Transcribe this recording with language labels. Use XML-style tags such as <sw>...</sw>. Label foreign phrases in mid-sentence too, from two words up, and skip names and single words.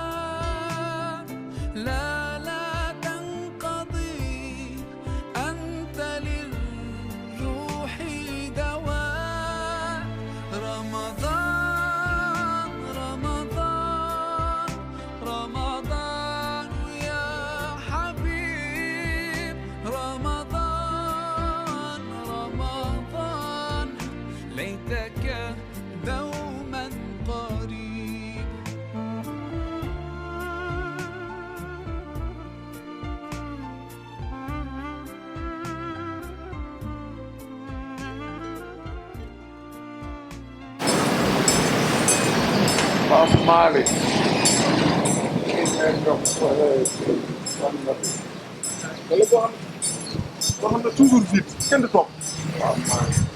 <ar>لا تنقضي أنت للروح دواء رمضان رمضان رمضان يا حبيب رمضان رمضان ليتك دوما قريب</ar> <wo>Pape Malick wala boo xam ne</wo> <fr>toujours vite</fr> <wo>kenn du toog Pape Malick</wo>